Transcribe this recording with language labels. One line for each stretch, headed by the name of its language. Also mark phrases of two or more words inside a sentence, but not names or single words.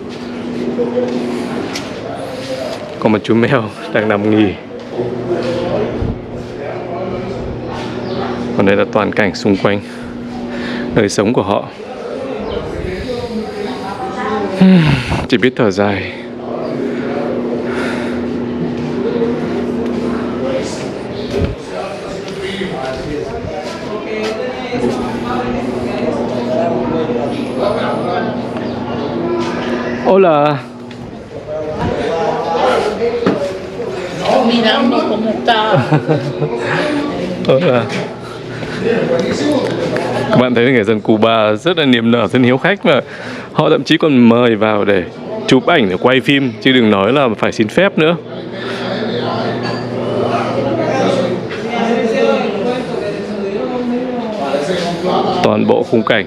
Vietnamese: Có một chú mèo đang nằm nghỉ. Còn đây là toàn cảnh xung quanh đời sống của họ. Chỉ biết thở dài.
Spanish: Hola. Mirando cómo está. Hola.
Vietnamese: Các bạn thấy người dân Cuba rất là niềm nở, rất hiếu khách, mà họ thậm chí còn mời vào để chụp ảnh, để quay phim, chứ đừng nói là phải xin phép nữa. Toàn bộ khung cảnh.